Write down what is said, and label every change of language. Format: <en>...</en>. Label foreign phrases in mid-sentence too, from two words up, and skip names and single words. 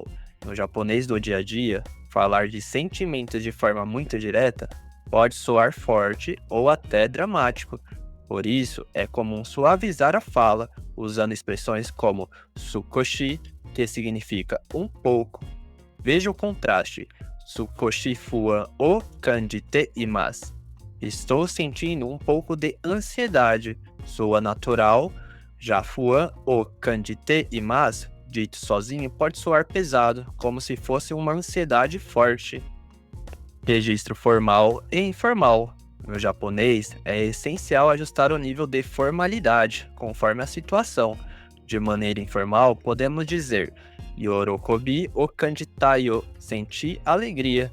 <pt>No japonês do dia a dia, falar de sentimentos de forma muito direta pode soar forte ou até dramático. Por isso, é comum suavizar a fala, usando expressões como sukoshi, que significa um pouco. Veja o contraste.</pt> <ja>少し不安を感じています.</ja> <pt>Estou sentindo um pouco de ansiedade. Soa natural. Já</pt> <ja>不安を感じています,</ja> <pt>dito sozinho, pode soar pesado, como se fosse uma ansiedade forte. Registro formal e informal. No japonês, é essencial ajustar o nível de formalidade, conforme a situação. De maneira informal, podemos dizer</pt> <ja>喜びを感じたいを,</ja> <pt>senti alegria.</pt>